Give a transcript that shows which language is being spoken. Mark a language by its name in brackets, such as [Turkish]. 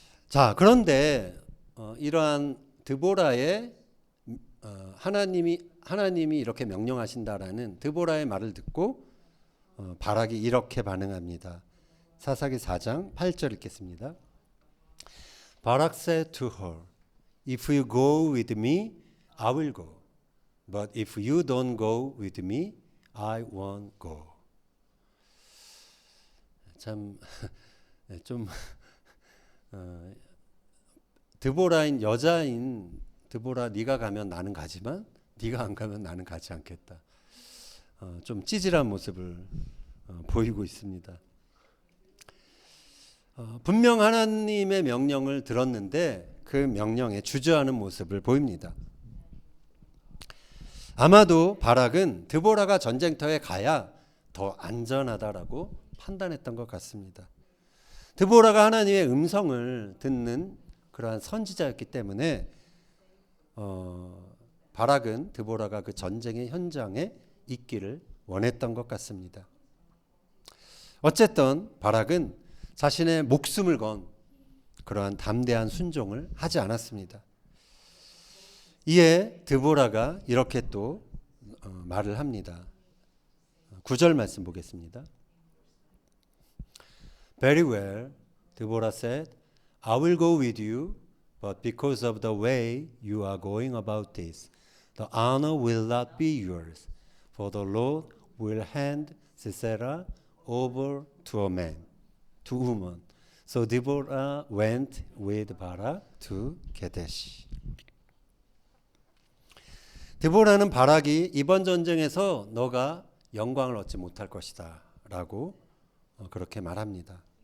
[Korean] 자, 그런데 이러한 드보라의 하나님이 이렇게 명령하신다라는 드보라의 말을 듣고 바락이 이렇게 반응합니다. 사사기 4장 8절 읽겠습니다. [English] Barak said to her, If you go with me, I will go. But if you don't go with me, I won't go. [Korean] 참 좀 드보라인 여자인 드보라, 네가 가면 나는 가지만 네가 안 가면 나는 가지 않겠다. 좀 찌질한 모습을 보이고 있습니다. 분명 하나님의 명령을 들었는데 그 명령에 주저하는 모습을 보입니다. 아마도 바락은 드보라가 전쟁터에 가야 더 안전하다라고 판단했던 것 같습니다. 드보라가 하나님의 음성을 듣는 그러한 선지자였기 때문에 바락은 드보라가 그 전쟁의 현장에 있기를 원했던 것 같습니다. 어쨌든 바락은 자신의 목숨을 건 그러한 담대한 순종을 하지 않았습니다. 이에 드보라가 이렇게 또 말을 합니다. 9절 말씀 보겠습니다. [English] Very well, Deborah said, I will go with you, but because of the way you are going about this, the honor will not be yours, for the Lord will hand Sisera over to a woman. So Deborah went with Barak to Kadesh. [Korean] 드보라는 바락이 이번 전쟁에서 너가 영광을 얻지 못할 것이다 라고 그렇게 말합니다.